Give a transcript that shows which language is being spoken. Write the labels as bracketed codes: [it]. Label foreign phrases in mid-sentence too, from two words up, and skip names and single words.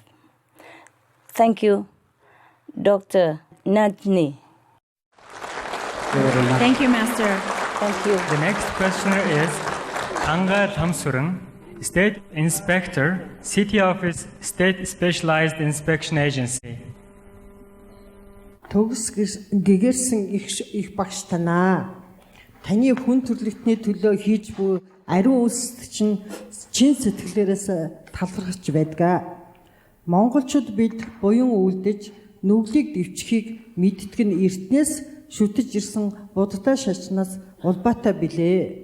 [en] Thank you, Dr. Najni. Thank you, Master. Thank you. The next questioner is Anga Thamsurang, State Inspector, City Office, State Specialized Inspection Agency. [mn] Төгс гэгээрсэн их багш танаа. Таны хүн төрөлхтний төлөө хийж буй ариун үйлсд чинь чин сэтгэлээрээс талархаж байдаг. Монголчууд бид буян үлдэж нүглийг дэвчихийг мэддэг нь эртнээс шүтэж ирсэн будтай шашнаас улбаатай билээ.